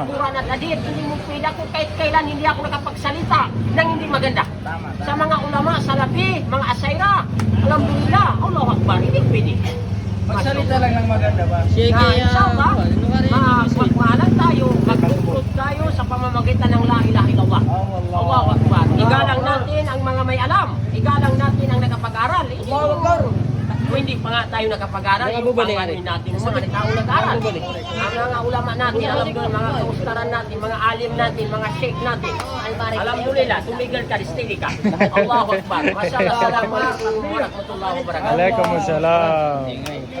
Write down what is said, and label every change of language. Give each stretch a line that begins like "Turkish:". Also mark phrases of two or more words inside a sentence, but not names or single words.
Filipino: At Quran at hadith, hindi mo pwede ako kahit kailan hindi ako nakapagsalita ng hindi maganda. Tama, Sa mga ulama, salafi, mga asayra,
Arabic: الحمد لله، الله أكبر,
Filipino: hindi pwede. Magsalita lang ng maganda ba? Na, inshallah, magmahalan tayo, magtutulog tayo sa pamamagitan ng
Arabic: لا إله إلا الله. الله أكبر.
Filipino: Igalang natin ang mga may alam. Igalang natin ang nakapag-aral.
Arabic: الله أكبر.
Filipino: Kung hindi pa nga tayo nakapag-aral, yung pangalan natin ang mga tao nag-aral. Ang mga ulama natin, alam mo, mga kaustaran natin, mga alim natin, mga sheikh natin. Alhamdulillah, tumigil ka, steady ka.
Arabic: الله أكبر. السلام عليكم ورحمة الله وبركاته. Waalaikumsalam.